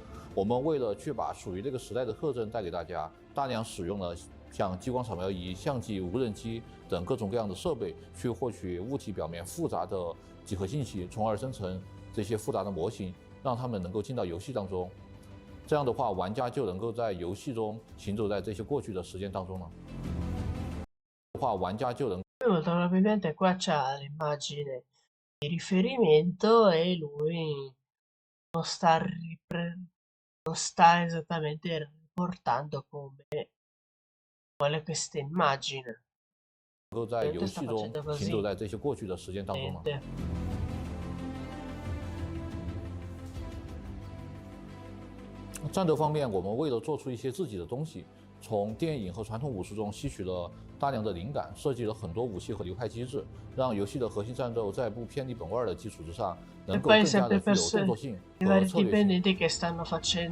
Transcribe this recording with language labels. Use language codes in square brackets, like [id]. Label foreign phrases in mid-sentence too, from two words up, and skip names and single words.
[zh] 我们为了去把属于这个时代的特征带给大家，大量使用了像激光扫描仪、相机、无人机等各种各样的设备，去获取物体表面复杂的几何信息，从而生成这些复杂的模型，让他们能够进到游戏当中。这样的话，玩家就能够在游戏中行走在这些过去的时间当中了。玩家就能。 [it] Probabilmente qua c'ha l'immagine di riferimento e lui non sta non sta esattamente riportando quale questa immagine. [zh] 能够在游戏中行走在这些过去的时间当中呢？战斗方面，我们为了做出一些自己的东西，从电影和传统武术中吸取了大量的灵感，设计了很多武器和流派机制，让游戏的核心战斗在不偏离本味的基础之上，能够更加的具有动作性和策略性。